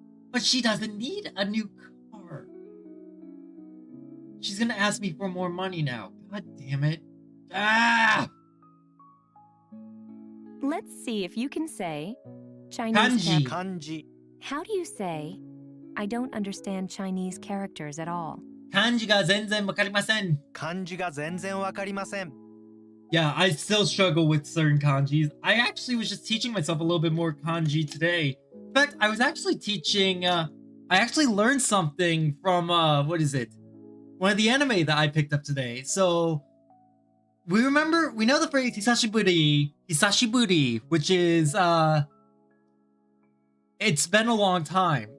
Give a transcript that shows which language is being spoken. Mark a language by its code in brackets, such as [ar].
[en] But she doesn't need a new car. She's gonna ask me for more money now. God damn it. Let's see if you can say Chinese Kanji. [ja] 漢字 [en] How do you say, "I don't understand Chinese characters at all"? [ja] 漢字が全然わかりません。漢字が全然わかりません [en] Yeah, I still struggle with certain kanjis. I actually was just teaching myself a little bit more kanji today. In fact, I was actually teaching, I actually learned something from, what is it? One of the anime that I picked up today. So, we know the phrase hisashiburi, which is, it's been a long time.